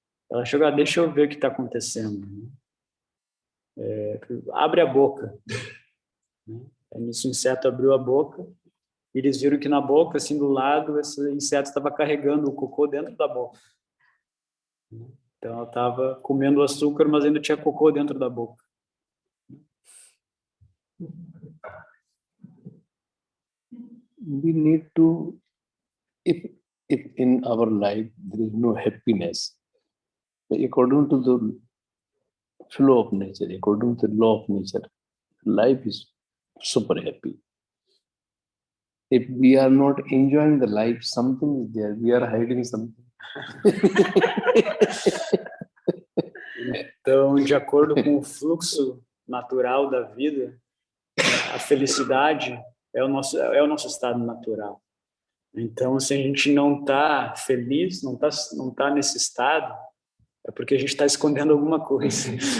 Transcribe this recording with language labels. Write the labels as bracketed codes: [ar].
[pt] Ela chegou, deixa eu ver o que está acontecendo. Abre a boca. Né? Aí nisso o inseto abriu a boca e eles viram que na boca, assim do lado, esse inseto estava carregando o cocô dentro da boca. Então ela estava comendo açúcar, mas ainda tinha cocô dentro da boca. [en] We need to, if in our life there is no happiness, according to the flow of nature, according to the law of nature, life is super happy. If we are not enjoying the life, something is there. We are hiding something. [pt] Então, de acordo com o fluxo natural da vida, a felicidade é o nosso estado natural. Então, se a gente não está feliz, não tá nesse estado, é porque a gente está escondendo alguma coisa.